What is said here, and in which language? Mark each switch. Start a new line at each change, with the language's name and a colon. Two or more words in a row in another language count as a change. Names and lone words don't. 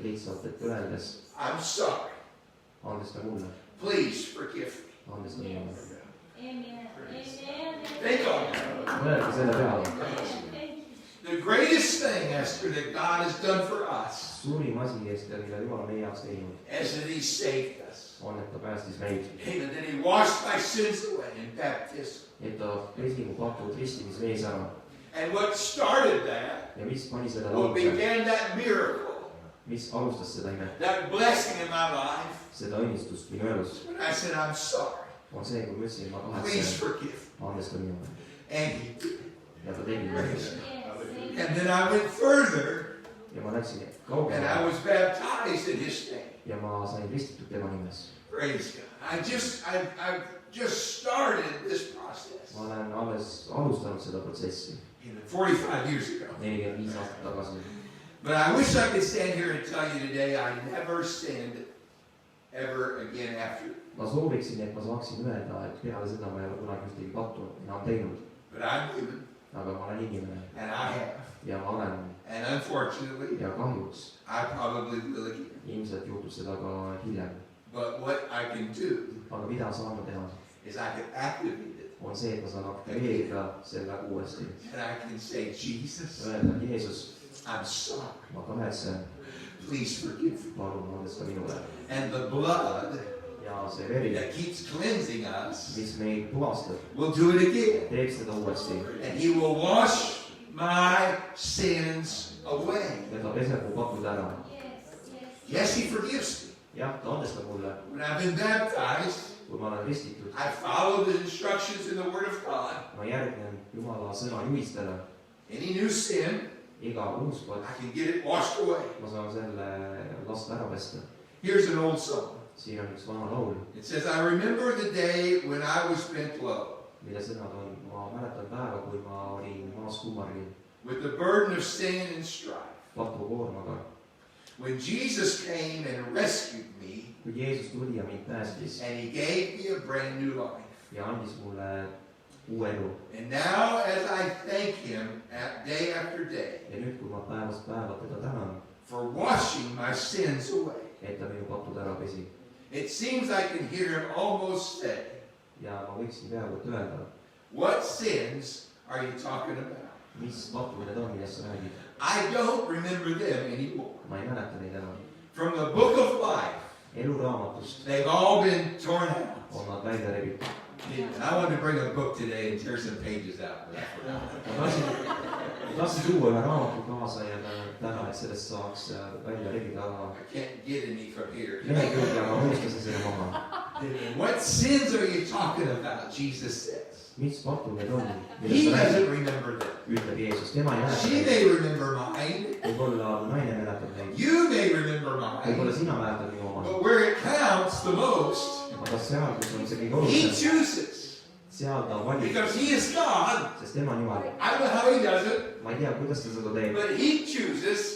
Estonian: lihtsalt, et öeldes
English: I'm sorry.
Estonian: andesta mulle,
English: Please forgive me.
Estonian: andesta mulle.
English: Think on that.
Estonian: mõelge selle peale.
English: The greatest thing, Esther, that God has done for us
Estonian: suurim asi, mida Jumal meie jaoks teinud,
English: is that he saved us.
Estonian: on, et ta päästis meid,
English: Amen. That he washed my sins away in baptism.
Estonian: et ta pesi mu patud ristimisvees ära.
English: And what started that,
Estonian: ja mis pani selle
English: what
Estonian: lauluse,
English: began that miracle,
Estonian: mis alustas seda imet,
English: that blessing in my life,
Estonian: seda õnnistust minu elus,
English: when I said, I'm sorry.
Estonian: on see, kui ma ütlesin, ma
English: Please
Estonian: kahetsen,
English: forgive.
Estonian: andesta minule.
English: And he did.
Estonian: ja ta tegi seda.
English: And then I went further
Estonian: ja ma läksin
English: and I
Estonian: kaugemale
English: was baptized in his name.
Estonian: ja ma sain ristitud tema nimes.
English: Praise God. I've just started this process.
Estonian: ma olen alles alustanud seda protsessi
English: 45 years ago.
Estonian: 45 aastat tagasi.
English: But I wish I could stand here and tell you today I never sinned ever again after.
Estonian: ma sooviksin, et ma saaksin öelda, et peale seda ma ei ole kunagi ühtegi pattu enam teinud,
English: But I'm human
Estonian: aga ma olen inimene
English: and I have.
Estonian: ja ma olen
English: And unfortunately,
Estonian: ja kahjuks
English: I probably will again.
Estonian: ilmselt juhtub seda ka hiljem.
English: But what I can do
Estonian: aga mida saan ma teha,
English: is I can activate it
Estonian: on see, et ma saan aktiveerida selle uuesti.
English: And I can say, Jesus,
Estonian: Öelda, Jeesus,
English: I'm sorry.
Estonian: ma kahetsen,
English: Please forgive me.
Estonian: palun andesta minule.
English: And the blood
Estonian: Ja see veri,
English: that keeps cleansing us
Estonian: mis meid puhastab,
English: will do it again.
Estonian: teeb seda uuesti.
English: And he will wash my sins away.
Estonian: Ja ta peseb mu patud ära.
English: Yes, he forgives me.
Estonian: Jah, ta andestab mulle,
English: When I've been baptized,
Estonian: kui ma olen ristitud.
English: I follow the instructions in the Word of God.
Estonian: Ma järgnen Jumala sõna juhistele.
English: Any new sin,
Estonian: Iga uus kord,
English: I can get it washed away.
Estonian: ma saan selle lasta ära pesta.
English: Here's an old song.
Estonian: Siin on üks vana laul,
English: It says, I remember the day when I was bent low,
Estonian: mille sõnad on, ma mäletan päeva, kui ma olin maas kummargil,
English: with the burden of sin and strife.
Estonian: patukoormaga.
English: When Jesus came and rescued me,
Estonian: Kui Jeesus tuli ja mind päästis
English: and he gave me a brand new life.
Estonian: ja andis mulle uue elu.
English: And now as I thank him day after day
Estonian: Ja nüüd, kui ma päevast päeva teda tänan,
English: for washing my sins away,
Estonian: et ta minu patud ära pesi.
English: it seems I can hear him almost say,
Estonian: Ja ma võiksin peaaegu et öelda,
English: what sins are you talking about?
Estonian: mis patud need on, millest sa räägid.
English: I don't remember them anymore.
Estonian: Ma ei mäleta neid enam.
English: From the book of life,
Estonian: Eluraamatust
English: they've all been torn out.
Estonian: on nad välja rebitud.
English: And I wanted to bring a book today and tear some pages out, but I forgot.
Estonian: Ma tahtsin tuua ühe raamatu kaasa ja täna, et sellest saaks välja rebida
English: I can't get any from here.
Estonian: lehekülge, aga unustasin selle maha.
English: What sins are you talking about? Jesus says.
Estonian: Mis patud need on,
English: He
Estonian: millest sa räägid,
English: doesn't remember them.
Estonian: ütleb Jeesus. Tema ei mäleta
English: She
Estonian: neid.
English: may remember mine.
Estonian: Võib-olla naine mäletab neid.
English: You may remember
Estonian: Võib-olla
English: mine.
Estonian: sina mäletad minu oma.
English: But where it counts the most,
Estonian: Aga seal, kus on see kõige
English: he
Estonian: olulisem,
English: chooses.
Estonian: seal ta valib,
English: Because he is God.
Estonian: sest tema on Jumal.
English: I don't know how he does it,
Estonian: Ma ei tea, kuidas ta seda teeb,
English: but he chooses